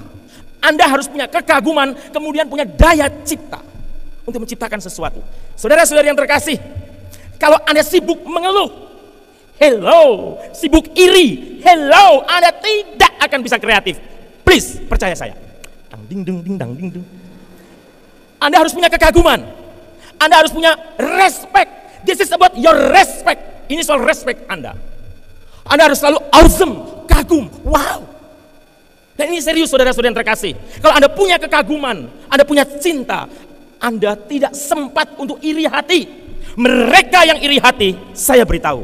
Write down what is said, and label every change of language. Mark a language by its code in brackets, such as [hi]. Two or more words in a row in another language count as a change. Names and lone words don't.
[id] Anda harus punya kekaguman, kemudian punya daya cipta untuk menciptakan sesuatu. Saudara-saudari yang terkasih, kalau Anda sibuk mengeluh, hello, sibuk iri, hello, Anda tidak akan bisa kreatif. Please, percaya saya. Dang ding ding ding dang ding ding. Anda harus punya kekaguman. Anda harus punya respect. [en] This is about your respect. [id] Ini soal respect Anda. Anda harus selalu awesome, kagum, wow. Dan ini serius saudara-saudara yang terkasih. Kalau Anda punya kekaguman, Anda punya cinta, Anda tidak sempat untuk iri hati. Mereka yang iri hati, saya beritahu.